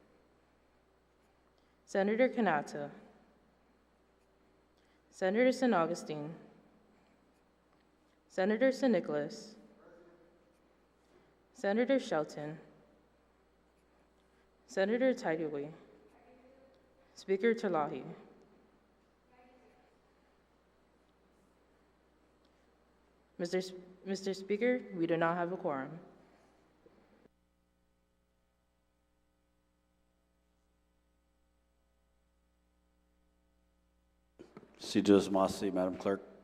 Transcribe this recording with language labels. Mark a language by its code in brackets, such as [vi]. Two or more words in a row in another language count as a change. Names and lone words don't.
[en] Senator Kanata. Senator San Augustine. Senator San Nicolas. Senator Shelton. Senator Taidui. Speaker Terlahi. Mr. Speaker, we do not have a quorum. [ch] Sidos Masi, [en] Madam Clerk.